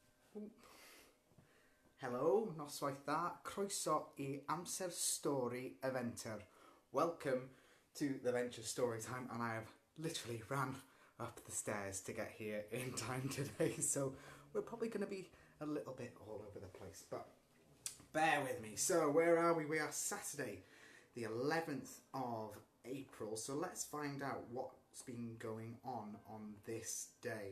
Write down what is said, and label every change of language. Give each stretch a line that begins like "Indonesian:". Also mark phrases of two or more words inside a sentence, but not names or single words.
Welsh: Helo, noswaith dda, croeso I amser stori y Fenter.
English: Welcome to the Venture Story Time, and I have literally ran up the stairs to get here in time today, so we're probably going to be a little bit all over the place, but bear with me. So where are we? We are Saturday, the 11th of April, so let's find out what's been going on this day.